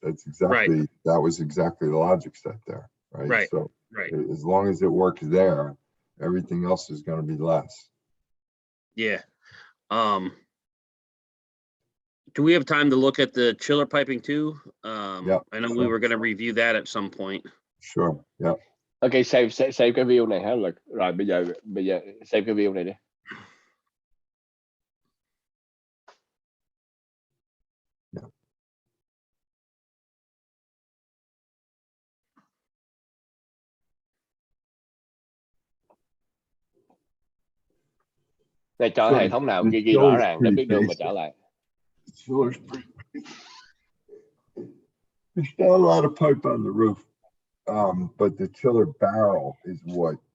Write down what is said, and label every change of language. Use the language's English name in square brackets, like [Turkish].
[English] That's exactly that was exactly the logic set there, right? Right. So Right. as long as it works there, everything else is going to be less. Yeah. Do we have time to look at the chiller piping too? Yeah, I know we sure. were going to review that at some point. Sure. Yeah. [Vietnamese] Okay, save cái view này hả Lực? Rồi bây giờ save cái view này đi. [English] Yeah. [Vietnamese] Để cho hệ thống nào ghi rõ ràng để biết đường mà trở lại. [English] There's not a lot of pipe on the roof, but the chiller barrel is what.